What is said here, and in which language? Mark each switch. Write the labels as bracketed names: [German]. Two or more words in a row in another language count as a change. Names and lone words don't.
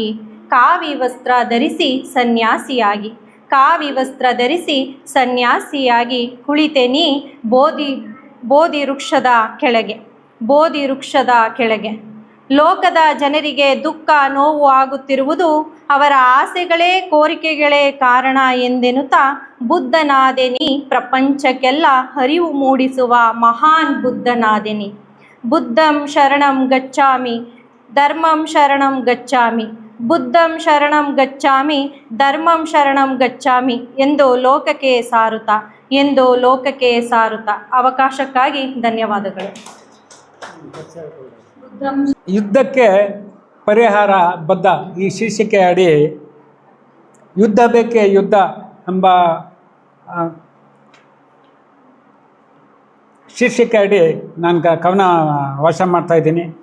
[Kannada] ಕಾವಿ ವಸ್ತ್ರ ಧರಿಸಿ ಸನ್ಯಾಸಿಯಾಗಿ ಕುಳಿತೆ ನೀ ಬೋಧಿ ವೃಕ್ಷದ ಕೆಳಗೆ. ಲೋಕದ ಜನರಿಗೆ ದುಃಖ, ನೋವು ಆಗುತ್ತಿರುವುದು ಅವರ ಆಸೆಗಳೇ, ಕೋರಿಕೆಗಳೇ ಕಾರಣ ಎಂದೆನ್ನುತ್ತಾ ಬುದ್ಧನಾದೆನಿ. ಪ್ರಪಂಚಕ್ಕೆಲ್ಲ ಅರಿವು ಮೂಡಿಸುವ ಮಹಾನ್ ಬುದ್ಧನಾದೆನಿ. [Pali] ಬುದ್ಧಂ ಶರಣಂ ಗಚ್ಚಾಮಿ, ಧರ್ಮಂ ಶರಣಂ ಗಚ್ಚಾಮಿ, ಬುದ್ಧಂ ಶರಣಂ ಗಚ್ಚಾಮಿ, ಧರ್ಮಂ ಶರಣಂ ಗಚ್ಚಾಮಿ [Kannada] ಎಂದು ಲೋಕಕ್ಕೆ ಸಾರುತ್ತಾ ಅವಕಾಶಕ್ಕಾಗಿ ಧನ್ಯವಾದಗಳು. ಯುದ್ಧಕ್ಕೆ ಪರಿಹಾರ ಬದ್ಧ ಈ ಶೀರ್ಷಿಕೆ ಅಡಿ ಯುದ್ಧ ಬೇಕೇ ಯುದ್ಧ ಎಂಬ ಶೀರ್ಷಿಕೆ ಅಡಿ ನಾನು ಕವನ ವಾಚನ ಮಾಡ್ತಾಯಿದ್ದೀನಿ.